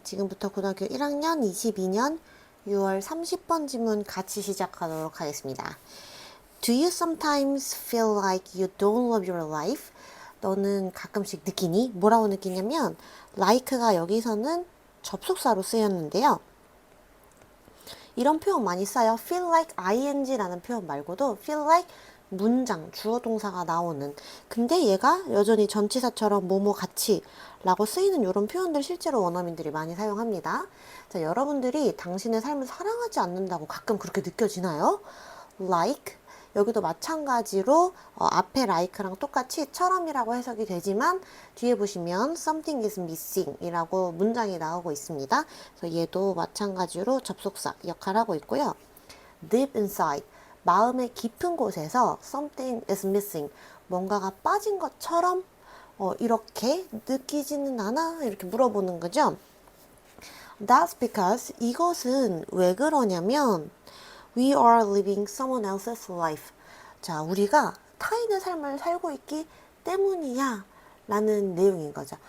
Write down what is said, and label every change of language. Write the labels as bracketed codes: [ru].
[ko] 지금부터 고등학교 1학년 22년 6월 30번 지문 같이 시작하도록 하겠습니다. [en] Do you sometimes feel like you don't love your life? [ko] 너는 가끔씩 느끼니? 뭐라고 느끼냐면 like가 여기서는 접속사로 쓰였는데요. 이런 표현 많이 써요. feel like ing라는 표현 말고도 feel like 문장, 주어 동사가 나오는. 근데 얘가 여전히 전치사처럼 뭐뭐 같이 라고 쓰이는 이런 표현들 실제로 원어민들이 많이 사용합니다. 자, 여러분들이 당신의 삶을 사랑하지 않는다고 가끔 그렇게 느껴지나요? like 여기도 마찬가지로 앞에 like랑 똑같이 처럼이라고 해석이 되지만 뒤에 보시면 [en] something is missing [ko] 이라고 문장이 나오고 있습니다. 그래서 얘도 마찬가지로 접속사 역할을 하고 있고요. [en] deep inside [ko] 마음의 깊은 곳에서 [en] something is missing [ko] 뭔가가 빠진 것처럼 이렇게 느끼지는 않아? 이렇게 물어보는 거죠. [en] That's because [ko] 이것은 왜 그러냐면 [en] We are living someone else's life. [ko] 자, 우리가 타인의 삶을 살고 있기 때문이야 라는 내용인 거죠.